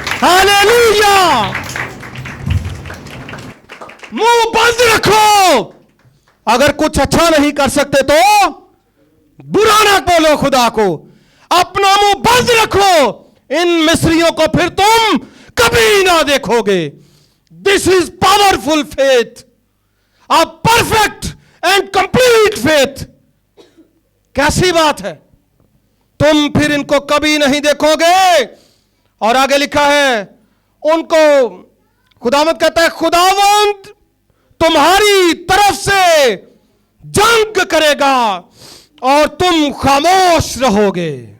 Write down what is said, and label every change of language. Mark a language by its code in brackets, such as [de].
[ur] ہاللیلویا. منہ بند رکھو. اگر کچھ اچھا نہیں کر سکتے تو برا نہ بولو خدا کو, اپنا منہ بند رکھو. ان مصریوں کو پھر تم کبھی نہ دیکھو گے. [en] This is powerful faith, a perfect and complete faith. [ur] کیسی بات ہے, تم پھر ان کو کبھی نہیں دیکھو گے. اور آگے لکھا ہے ان کو خداوند کہتا ہے خداوند تمہاری طرف سے جنگ کرے گا اور تم خاموش رہو گے.